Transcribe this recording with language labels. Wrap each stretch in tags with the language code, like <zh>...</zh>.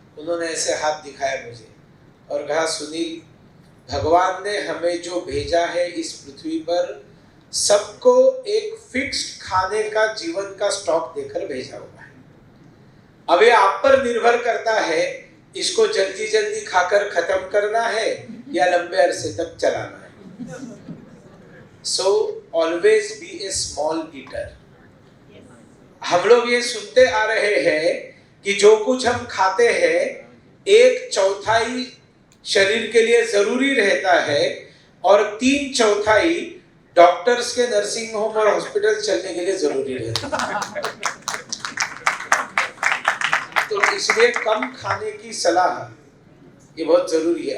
<hi>उन्होंने ऐसे हाथ दिखाया मुझे और कहा, सुनील, भगवान ने हमें जो भेजा है इस पृथ्वी पर, सबको एक फिक्स्ड खाने का जीवन का स्टॉक देकर भेजा हुआ है। अब ये आप पर निर्भर करता है, इसको जल्दी जल्दी खाकर खत्म करना है या लंबे अरसे तक चलाना है।</hi> <en>So always be a small eater.</en> <hi>हम लोग ये सुनते आ रहे हैं कि जो कुछ हम खाते हैं 1/4 शरीर के लिए जरूरी रहता है और 3/4 डॉक्टर्स के नर्सिंग होम और हॉस्पिटल चलने के लिए जरूरी रहता है। तो इसलिए कम खाने की सलाह ये बहुत जरूरी है।</hi>